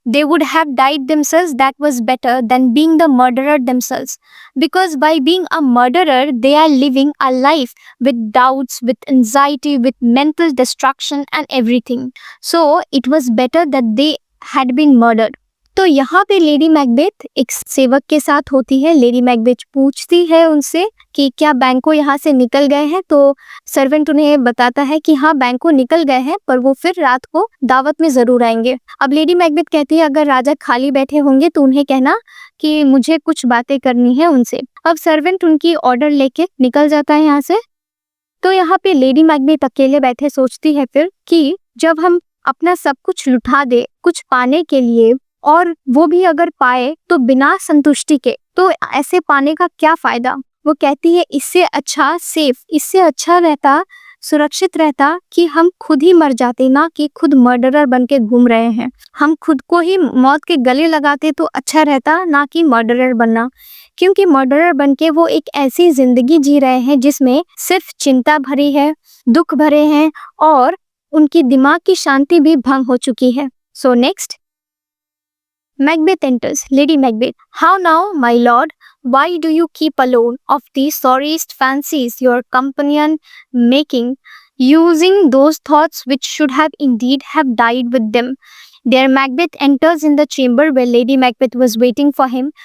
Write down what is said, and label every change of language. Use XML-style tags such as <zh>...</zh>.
<en>They would have died themselves, that was better than being the murderer themselves. Because by being a murderer, they are living a life with doubts, with anxiety, with mental destruction and everything. So it was better that they had been murdered.</en> <hi>तो यहाँ पे lady Macbeth एक सेवक के साथ होती है। Lady Macbeth पूछती है उनसे कि क्या बैंको यहाँ से निकल गए हैं, तो सर्वेंट उन्हें बताता है कि हाँ बैंको निकल गए हैं, पर वो फिर रात को दावत में जरूर आएंगे। अब लेडी मैकबेथ कहती है अगर राजा खाली बैठे होंगे तो उन्हें कहना कि मुझे कुछ बातें करनी है उनसे। अब सर्वेंट उनकी ऑर्डर लेके निकल जाता है यहाँ से। तो यहाँ पे लेडी मैकबेथ अकेले बैठे सोचती है फिर कि जब हम अपना सब कुछ लुटा दे कुछ पाने के लिए, और वो भी अगर पाए तो बिना संतुष्टि के, तो ऐसे पाने का क्या फायदा। वो कहती है इससे अच्छा इससे अच्छा रहता, सुरक्षित रहता कि हम खुद ही मर जाते, ना कि खुद मर्डरर बन के घूम रहे हैं। हम खुद को ही मौत के गले लगाते तो अच्छा रहता, ना कि मर्डरर बनना। क्योंकि मर्डरर बन के वो एक ऐसी जिंदगी जी रहे हैं जिसमें सिर्फ चिंता भरी है, दुख भरे हैं, और उनकी दिमाग की शांति भी भंग हो चुकी है।</hi> <en>So next, Macbeth enters. Lady Macbeth, how now, my lord? Why do you keep alone of the sorriest fancies your companion making, using those thoughts which should have indeed have died with them? There Macbeth enters in the chamber where Lady Macbeth was waiting for him.</en>